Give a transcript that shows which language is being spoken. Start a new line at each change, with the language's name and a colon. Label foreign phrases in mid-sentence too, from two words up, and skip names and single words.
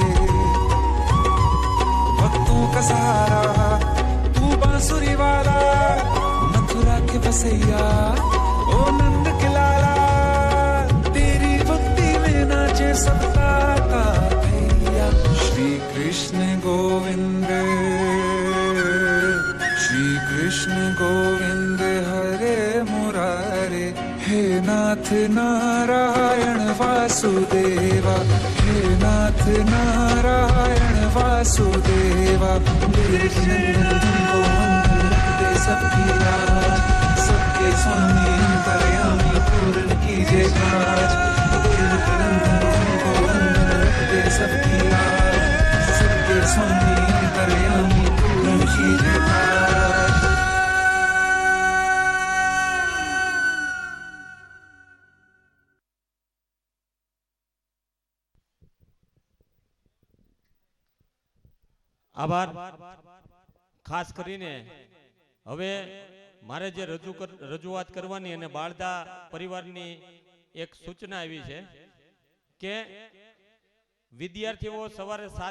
Hindi: भक्तों का सहारा तू बांसुरी वाला, मथुरा के बसैया ओ नंद के लाला। तेरी भक्ति में नाचे सबका भैया। श्री कृष्ण गोविंद, श्री कृष्ण गोविंद हरे मुरारे, हे नाथ नारायण वासुदेवा। हे नाथ नारायण वासुदेवा। देवकी नंदन तुमको वंदन रखते सबकी लाज, सबके स्वामी अंतर्यामी पूरन कीजिए काज। देवकी नंदन तुमको वंदन रखते सबकी लाज, सबके स्वामी अंतर्यामी पूरन कीजिए काज।
Gujarati: આભાર. ખાસ કરીને હવે મારે જે રજૂઆત કરવાની અને બાળદા પરિવારની એક સૂચના આવી છે કે વિદ્યાર્થીઓ સવારે 7